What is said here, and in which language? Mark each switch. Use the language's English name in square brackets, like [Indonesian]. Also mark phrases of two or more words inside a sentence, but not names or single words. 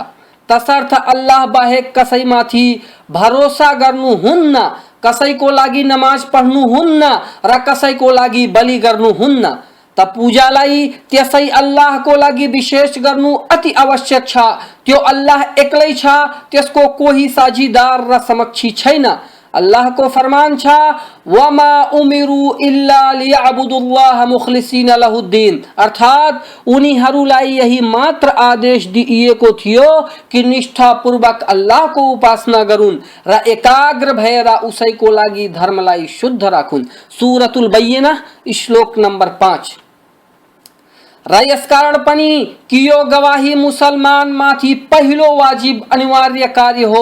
[Nepali] तसर्थ अल्लाह बाहेक कसैमाथि भरोसा गर्नु हुन्न, कसैको लागि नमाज पढ्नु हुन्न र कसैको लागि बलि गर्नु हुन्न। त पूजालाई त्यसै अल्लाहको लागि विशेष गर्नु अति आवश्यक छ। त्यो अल्लाह एक्लै छ, त्यसको कोही साझीदार र समकक्षी छैन। अल्लाह को फरमान छ [Arabic] وما أمروا إلا ليعبدوا الله مخلصين له الدين. [Nepali] अर्थात उनीहरूलाई यही मात्र आदेश दिइएको थियो कि निष्ठापूर्वक अल्लाहको उपासना गरून् र एकाग्र भएर उसैको लागि धर्मलाई शुद्ध राखुन्। सूरतुल बैयिना श्लोक नंबर 5। र यसकारण पनि कि यो गवाही मुसलमान माथि पहिलो वाजिब अनिवार्य कार्य हो।